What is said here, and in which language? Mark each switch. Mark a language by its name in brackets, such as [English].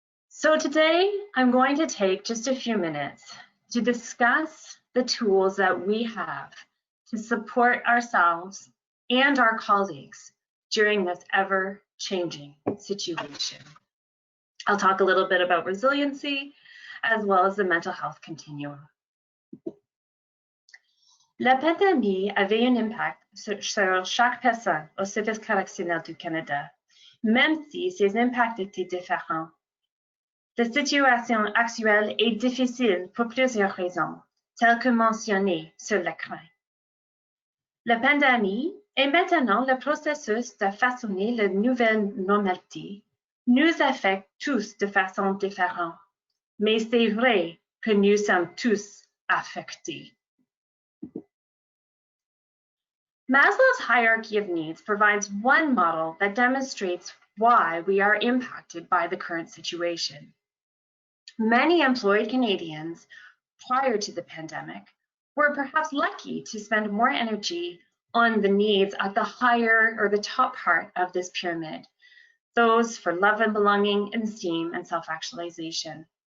[English] So today, I'm going to take just a few minutes to discuss the tools that we have to support ourselves and our colleagues during this ever-changing situation. I'll talk a little bit about resiliency as well as the mental health continuum. [French] La pandémie avait un impact sur chaque personne au Service correctionnel du Canada, même si ces impacts étaient différents. La situation actuelle est difficile pour plusieurs raisons, telles que mentionnées sur l'écran. La pandémie et maintenant le processus de façonner la nouvelle normalité nous affecte tous de façon différente, mais c'est vrai que nous sommes tous affectés. [English] Maslow's hierarchy of needs provides one model that demonstrates why we are impacted by the current situation. Many employed Canadians prior to the pandemic were perhaps lucky to spend more energy on the needs at the higher or the top part of this pyramid, those for love and belonging, esteem, and self-actualization.